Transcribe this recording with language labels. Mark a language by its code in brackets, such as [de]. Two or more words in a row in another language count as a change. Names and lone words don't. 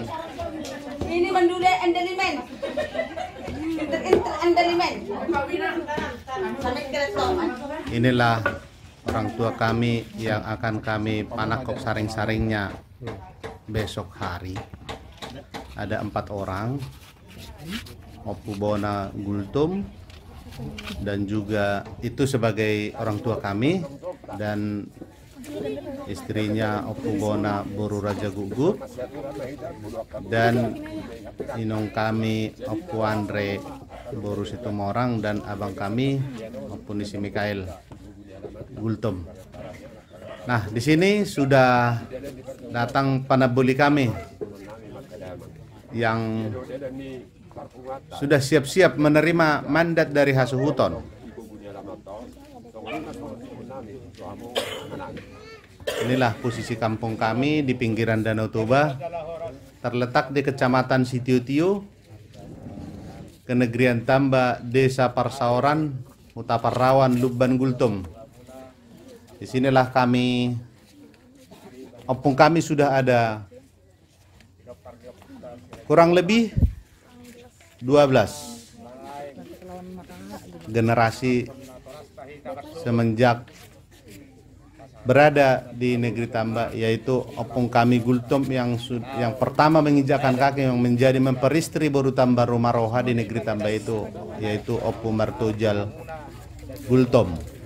[id] Ini mandule andalimen. Andalimen. Inilah orang tua kami yang akan kami panakop saring-saringnya besok hari. Ada 4 orang, Opu Bona Gultom, dan juga itu sebagai orang tua kami, dan istrinya Opu Bona Boru Raja Gugup, dan inong kami Opu Andre Boru Situmorang, dan abang kami Opu Nisi Mikael Gultom. Nah, di sini sudah datang panabuli kami yang sudah siap-siap menerima mandat dari Hasuhuton. Inilah posisi kampung kami di pinggiran Danau Toba, terletak di Kecamatan Sitio-Tio, Kenegrian Tamba, Desa Parsaoran, Utaparawan, Lubban Gultom. Di sinilah kami, opung kami sudah ada kurang lebih 12 generasi semenjak berada di negeri Tamba, yaitu opung kami Gultom yang pertama menginjakkan kaki, yang menjadi memperistri Boru Tamba Rumah Roha di negeri Tamba itu, yaitu Opu Martojal Gultom.